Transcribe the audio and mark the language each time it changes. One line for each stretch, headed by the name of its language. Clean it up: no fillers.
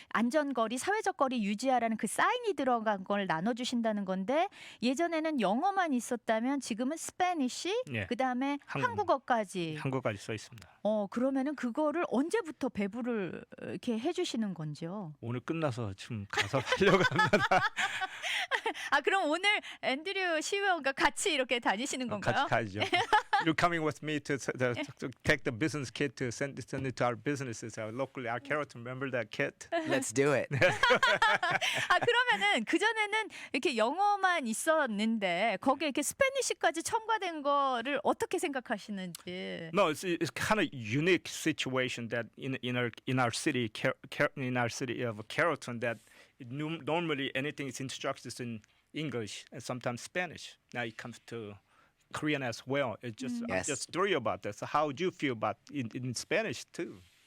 Korean: 안전거리, 사회적 거리 유지하라는 그 사인이 들어간 걸 나눠 주신다는 건데 예전에는 영어만 있었다면 지금은 스페니쉬, 예. 그다음에 한국어까지. 한국까지 써 있습니다. 그러면은 그거를 언제부터 배부를 이렇게 해 주시는 건지요? 오늘 끝나서 지금 가서 하려고 합니다. 아 그럼 오늘 앤드류 시의원과 같이 이렇게 다니시는 건가요? 같이 가죠.
English: You're coming with me to take the business kit to send it to our businesses. Locally, our Carrollton, remember that kit? Let's do it.
Korean: 아 그러면은 그 전에는 이렇게 영어만 있었는데 거기에 이렇게 스페니쉬까지 첨가된 거를 어떻게 생각하시는지.
English: No, it's kind of unique situation that in our city of Carrollton that normally anything is instructed in English and sometimes Spanish. Now it comes to Korean as well. It's just I'm Yes. just thrilled about that. So how would you feel about in Spanish too?